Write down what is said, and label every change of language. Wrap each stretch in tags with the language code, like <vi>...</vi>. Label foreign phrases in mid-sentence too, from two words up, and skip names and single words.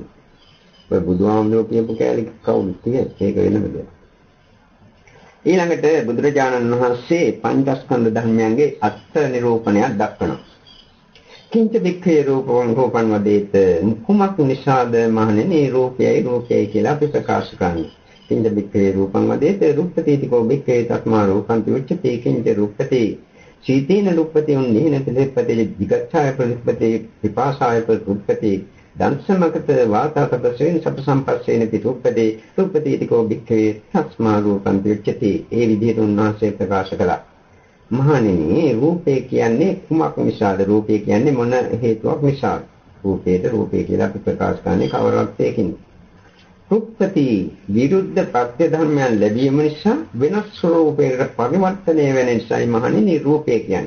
<si>ඔය බුදුහාමුදුරුවෝ කියපු කැලේ කවුරුත් තියෙන්නේ ඒක වෙනම දෙයක්. ඊළඟට බුදුරජාණන් වහන්සේ පංචස්කන්ධ ධර්මයන්ගේ අර්ථ නිරූපණයක් දක්වනවා.</si> <pi>කිංච වික්ඛේ රූපං වදේත</pi> <si>කුමක් නිසාද මහණෙනි රූපයයි කියලා අපි ප්‍රකාශ කරන්නේ.</si> <pi>කිංච වික්ඛේ රූපං වදේත රූපතීතිකෝ වික්ඛේ තස්මා රූපං උච්චති කිංච රූපතේ සීතේන රූපතේ උන්නේන තෙලපතේ විගච්ඡාය ප්‍රතිපතේ විපාසාය ප්‍රතිපතේ දන්සමකත වාතාපසේන සප්පසම්පස්සේන පිටුප්පදේ රූපතීතිකෝ වික්ඛේ තස්මා රූපං උච්චති</pi> <si>ඒ විදිහට උන්වහන්සේ ප්‍රකාශ කළා. මහණෙනි රූපේ කියන්නේ කුමක් නිසාද? රූපේ කියන්නේ මොන හේතුවක් නිසාද? රූපේ කියලා අපි ප්‍රකාශ කරන්නේ කවරක්ද? රූපති විරුද්ධ ප්‍රත්‍ය ධර්මයන් ලැබීම නිසා වෙනස් ස්වરૂපයකට පරිවර්තනය වෙන නිසායි මහණෙනි රූපේ කියන්නේ.</si>